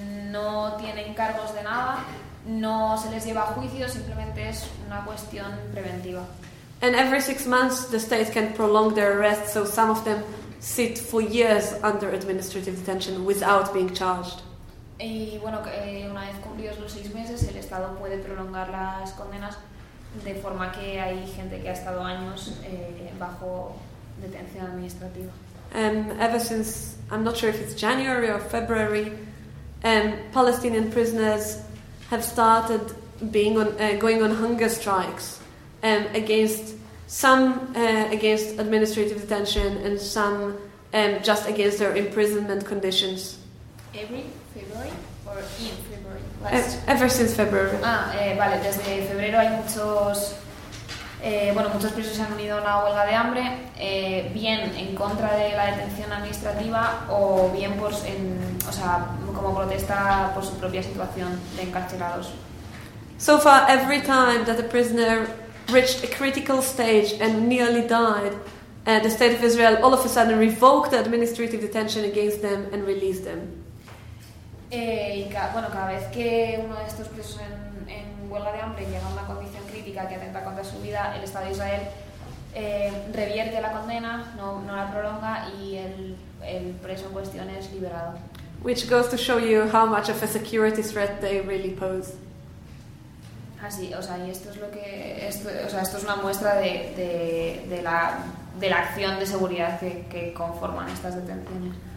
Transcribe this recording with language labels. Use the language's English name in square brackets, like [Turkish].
[Spanish] No tienen cargos de nada. No se les lleva a juicio. Simplemente es una cuestión preventiva. [English] And every 6 months, the state can prolong their arrest. So some of them sit for years under administrative detention without being charged. [Spanish] Y bueno, una vez cumplidos los 6 meses, el Estado puede prolongar las condenas, de forma que hay gente que ha estado años bajo detención administrativa. [English] Ever since, I'm not sure if it's January or February, Palestinian prisoners have started going on hunger strikes against some against administrative detention and some just against their imprisonment conditions. Every February or in February? Ever since February. [Spanish] Vale, desde febrero hay muchos muchos presos se han unido a una huelga de hambre, bien en contra de la detención administrativa o bien por como protesta por su propia situación de encarcelados. [English] So far, every time that a prisoner reached a critical stage and nearly died, the state of Israel all of a sudden revoked the administrative detention against them and released them. [Spanish] Cada vez que uno de estos presos en huelga de hambre llega a una condición crítica que atenta contra su vida, el Estado de Israel revierte la condena, no la prolonga, y el preso en cuestión es liberado. [English] Which goes to show you how much of a security threat they really pose. [Spanish] Así, o sea, y esto es lo que esto, o sea, esto es una muestra de la acción de seguridad que conforman estas detenciones.